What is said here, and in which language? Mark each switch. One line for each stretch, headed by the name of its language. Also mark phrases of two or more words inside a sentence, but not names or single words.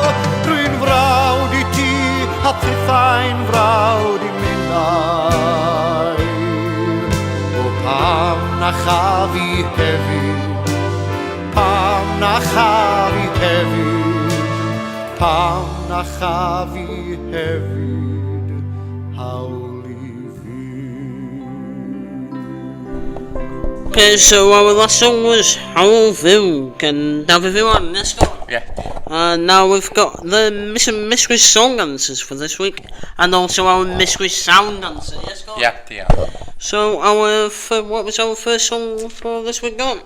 Welsh: Rwy'n frawd i ti a thithau'n frawd i minnau, o pam na chaf i hefyd, pam na chaf i hefyd, pam na chaf i hefyd hawl i fyw.
English: Okay, so our last song was Hwyliog, and now everyone, let's go. Yeah. Now we've got the mystery song answers for this week, and also our mystery sound answer. Yes, go. Yeah, yeah. So what was our first song for this week gone?